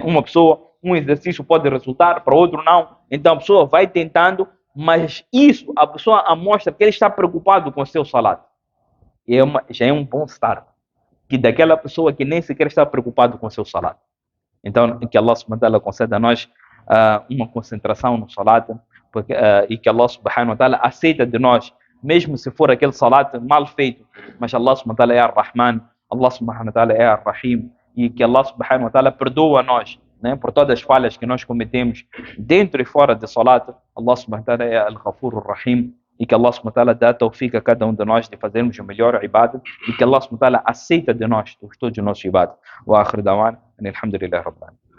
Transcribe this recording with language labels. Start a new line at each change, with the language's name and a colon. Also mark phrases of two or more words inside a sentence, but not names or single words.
Portuguese: Um exercício pode resultar, para outro não. Então, a pessoa vai tentando, mas isso, a pessoa mostra que ele está preocupado com o seu salat. E já é um bom start. Que daquela pessoa que nem sequer está preocupado com o seu salat. Então, que Allah
Arabic: سبحانه وتعالى
Portuguese: conceda a nós uma concentração no salat, e que Allah
Arabic: سبحانه وتعالى
Portuguese: aceita de nós, mesmo se for aquele salat mal feito, mas Allah
Arabic: سبحانه وتعالى
Portuguese: é ar-Rahman, Allah
Arabic: سبحانه وتعالى
Portuguese: é ar-Rahim, e que Allah
Arabic: سبحانه وتعالى
Portuguese: perdoa a nós, né, por todas as falhas que nós cometemos dentro e fora de salat. Allah
Arabic: سبحانه وتعالى
Portuguese: é
Arabic: الغفور الرحيم,
Portuguese: e que Allah
Arabic: سبحانه وتعالى
Portuguese: dá tawfiq a cada um de nós de fazermos o melhor ibadah, e que Allah
Arabic: سبحانه وتعالى
Portuguese: aceita de nós todos os nossos ibadah.
Arabic: وآخر دعوانا الحمد لله رب العالمين.